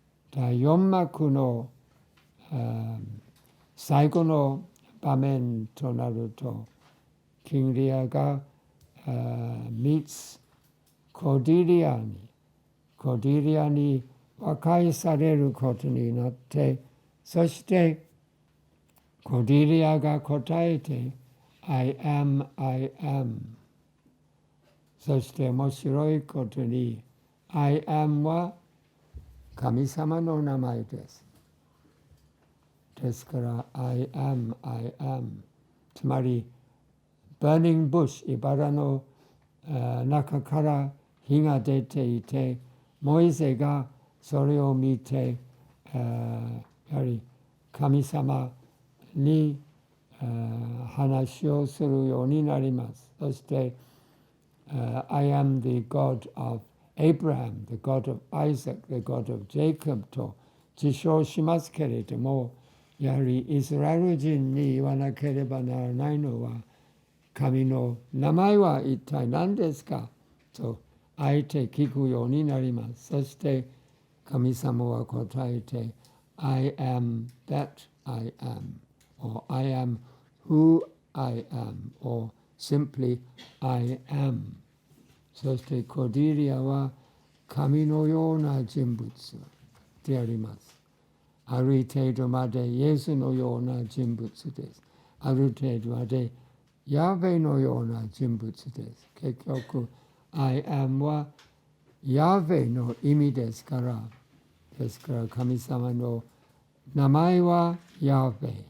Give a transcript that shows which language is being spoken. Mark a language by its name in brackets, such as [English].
[Japanese] 第4幕の最後の場面となると、キンリアがコディリアに和解されることになって、そしてコディリアが答えて、 [English] I am, I am。 [Japanese] そして面白いことに、 [English] I am [Japanese] は神様の名前です。ですから、 [English] I am, I am。 [Japanese] つまり、 [English] burning bush、 [Japanese] 茨の中から火が出ていて、モイゼがそれを見て、やはり神様に話をするようになります。そして、 [English] I am the God of Abraham, the God of Isaac, the God of Jacob [Japanese] と自称しますけれども、やはりイスラエル人に言わなければならないのは、神の名前は一体何ですかとあえて聞くようになります。そして神様は答えて、 [English] I am that I am, or I am who I am, or simply I am。 [Japanese] そしてコディリアは神のような人物であります。ある程度までイエスのような人物です。ある程度までヤベのような人物です。結局、 [English] I am [Japanese] はヤベの意味ですから、ですから神様の名前はヤベ。